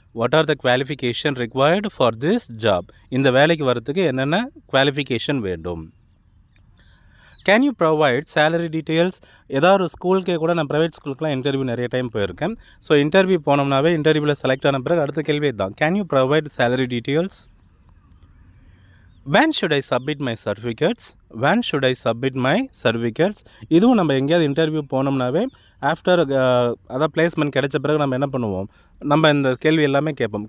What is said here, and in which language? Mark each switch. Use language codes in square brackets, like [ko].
[en] What are the qualification required for this job? [ta] இந்த வேலைக்கு வரத்துக்கு என்னென்ன குவாலிஃபிகேஷன் வேண்டும்? [en] Can you provide salary details? [ta] ஏதாவது ஒரு ஸ்கூலுக்கே கூட நான் ப்ரைவேட் ஸ்கூலுக்குலாம் இன்டர்வியூ நிறைய டைம் போயிருக்கேன். ஸோ இன்டர்வியூ போனோம்னாவே இன்டர்வியூவில் செலக்ட் ஆன பிறகு அடுத்த கேள்வி தான், [en] Can you provide salary details? when should I submit my certificates? when should I submit my certificates? [ta] இதுவும் நம்ம எங்கேயாவது இன்டர்வியூ போனோம்னாவே ஆஃப்டர் அதாவது பிளேஸ்மெண்ட் கிடைச்ச பிறகு நம்ம என்ன பண்ணுவோம், நம்ம இந்த கேள்வி எல்லாமே கேட்போம்.